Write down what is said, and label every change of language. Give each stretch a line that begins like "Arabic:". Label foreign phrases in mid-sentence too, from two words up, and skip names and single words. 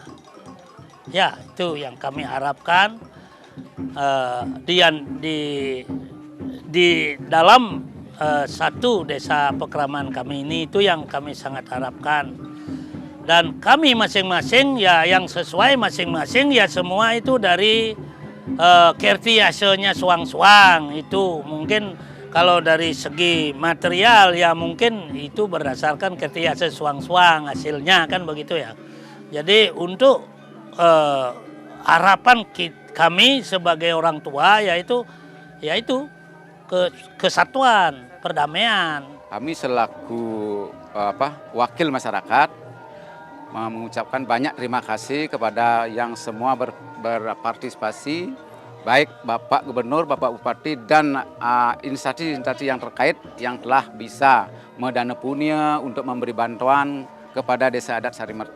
Indonesian: Ya, itu yang kami harapkan di dalam satu desa Pekraman kami ini, itu yang kami sangat harapkan. Dan kami masing-masing ya yang sesuai masing-masing ya, semua itu dari
Balinese: kertiasenya suang-suang.
Indonesian: Itu mungkin kalau dari segi material ya mungkin itu berdasarkan
Balinese: kertiase suang-suang
Indonesian: hasilnya, kan begitu ya. Jadi untuk harapan kami sebagai orang tua yaitu kesatuan, perdamaian. Kami selaku wakil masyarakat mengucapkan banyak terima kasih kepada yang semua berpartisipasi, baik Bapak Gubernur, Bapak Bupati, dan instansi-instansi yang terkait yang telah bisa mendana punya untuk memberi bantuan kepada Desa Adat Sarimerte.